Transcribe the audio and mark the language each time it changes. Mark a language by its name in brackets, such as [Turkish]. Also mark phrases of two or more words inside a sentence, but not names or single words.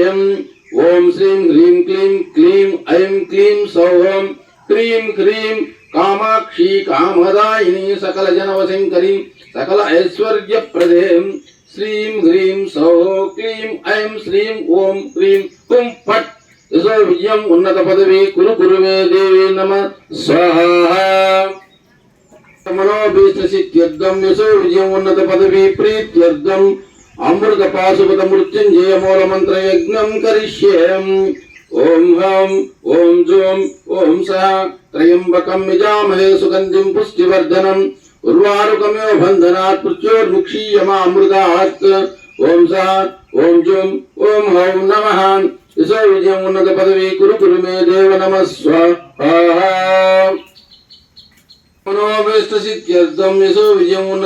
[Sanskrit] ओम श्रीं ह्रीं क्लीं क्लीं ऐं क्लीं सौः क्रीं ह्रीं कामाक्षी कामदायिनी सकल जनवशंकरी सकल ऐश्वर्य प्रदे श्रीं ह्रीं सौः क्लीं ऐं श्रीं ओम क्रीं हुं फट यशो विजयं उन्नत पदवी कुरु कुरु मे देवी नमः स्वाहा मनोभीष्टसिद्ध्यर्थं यशो विजयं उन्नत पदवी प्रीत्यर्थं अमृत पाशुपत मृत्युंजय मूल मंत्र यज्ञं करिष्ये। ఓం హం ఓం జూం ఓం స త్రయంబకం యజామహే సుగంధిం పుష్టివర్ధనం ఉర్వారుకమివ బంధనాత్ మృత్యోర్ముక్షీయమామృతాత్ ఓం స ఓం జూం ఓం హౌం నమః యశో విజయం ఉన్నత పదవి కురు కురు మే దేవ నమః స్వాహా మనోభీష్టసిద్ధ్యర్థం యశో విజయం ఉన్నత